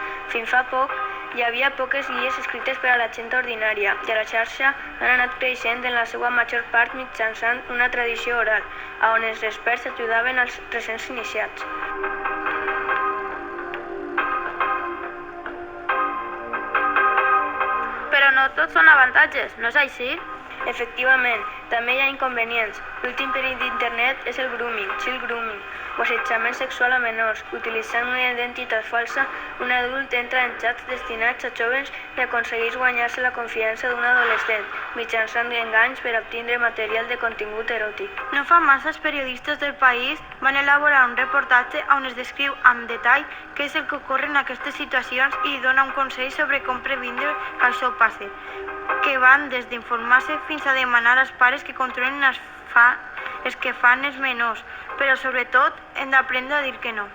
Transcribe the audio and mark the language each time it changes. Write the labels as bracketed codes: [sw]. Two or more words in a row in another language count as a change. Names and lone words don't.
[ca] Fins fa poc hi havia poques guies escrites per a la gent ordinària i a la xarxa han anat creixent en la seva major part mitjançant una tradició oral, on els experts ajudaven als recents iniciats. Però no tots són avantatges, no és així? Efectivament, també hi ha inconvenients. L'últim perill d'internet és el grooming, [en] child grooming, [ca] o assetjament sexual a menors. Utilitzant una identitat falsa, un adult entra en xats destinats a jóvens i aconsegueix guanyar-se la confiança d'un adolescent, mitjançant enganys per obtindre material de contingut eròtic. No fa massa els periodistes del país van elaborar un reportatge on es descriu amb detall què és el que ocorre en aquestes situacions i dona un consell sobre com previndre que això passi, que van des d'informar-se fins a demanar als pares que controlen els que fan els menors, però sobretot hem d'aprendre a dir que no.